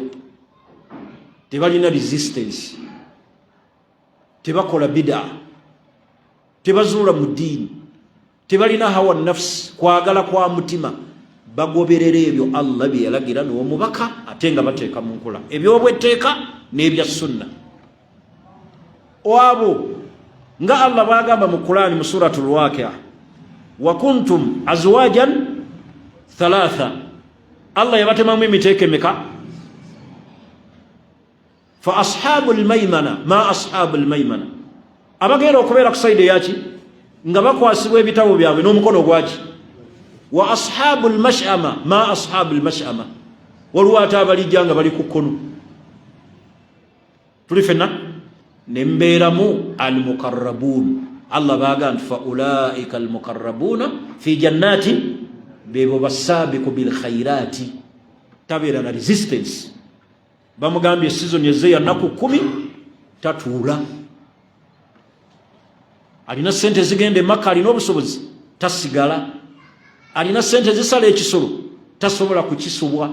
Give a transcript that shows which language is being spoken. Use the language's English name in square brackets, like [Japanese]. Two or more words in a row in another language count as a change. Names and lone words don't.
[Ganda] Tebalina resistance, tebakola bida, tebazuula mu ddiini, tebalina [Arabic] هوى نفسي, [Ganda] kwagala kwa mutima. Bagoberera ebyo Allah bye yalagira n'omubaka, ate nga bateeka mu nkola ebyobwetteeka n'ebya sunna. Abo nga Allah bagamba mu Qur'ani mu suratul Waqi'a, [Arabic] وكنتم أزواجا ثلاثة, [Ganda] Allah yabatemamu emiteeko emeka? [Arabic] فأصحاب الميمنة ما أصحاب الميمنة, [Ganda] abagenda okubeera ku sayidi yaki nga bakwasibwa ebitabo byabwe n'omukono gwaki. [Arabic] وأصحاب المشأمة ما أصحاب المشأمة, [Ganda] waliwo ate abalijja nga bali ku kkono. Tuli fenna nembeeramu almukarrabuun. Allah bagamba [Arabic] فأولئك المقربون في جنات, [Ganda] bebo [Arabic] سابقون بالخيرات, [Ganda] tabeera na resistance. Bamugambye season yezze ya nnaku 10 tatuula, alina sente zigenda Makka, alina obusobozi tasigala, alina sente zisala ekisolo tasobola kukisubwa.